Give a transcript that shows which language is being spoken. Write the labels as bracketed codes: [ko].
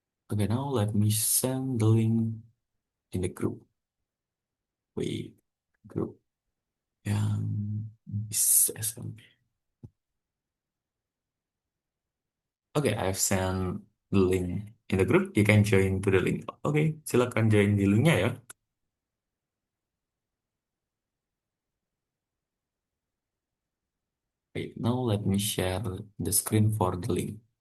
[en] Okay, now let me send the link in the group. [id] Wait, group yang bisa SMP. [en] Okay, I've sent the link in the group. You can join to the link. [id] Okay, silakan join di linknya ya. [en] Wait, now let me share the screen for the link.